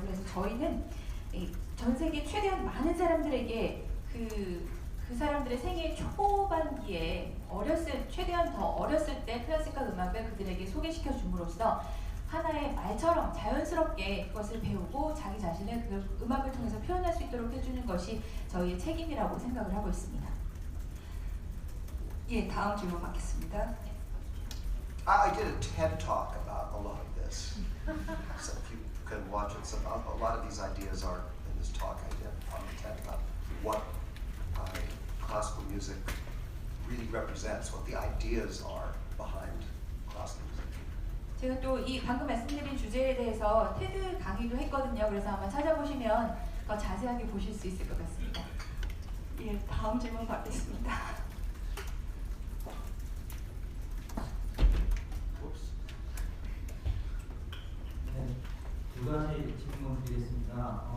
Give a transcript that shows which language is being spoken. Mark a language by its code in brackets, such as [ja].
[ko] 그래서 저희는 전 세계 최대한 많은 사람들에게 그 사람들의 생애 초반기에 최대한 더 어렸을 때 클래식한 음악을 그들에게 소개시켜 줌으로써 하나의 말처럼 자연스럽게 그것을 배우고 자기 자신을 그 음악을 통해서 표현할 수 있도록 해주는 것이 저희의 책임이라고 생각을 하고 있습니다. 예, 다음 질문 받겠습니다. [en] I did a TED talk about a lot of this. So if you can watch it, a lot of these ideas are in this talk I did on the TED about what classical music really represents, what the ideas are behind classical music. [ko] 제가 또 이 방금 말씀드린 주제에 대해서 테드 강의도 했거든요. 그래서 아마 찾아보시면 더 자세하게 보실 수 있을 것 같습니다. 예, 다음 질문 받겠습니다. 네, 두 가지 질문 드리겠습니다.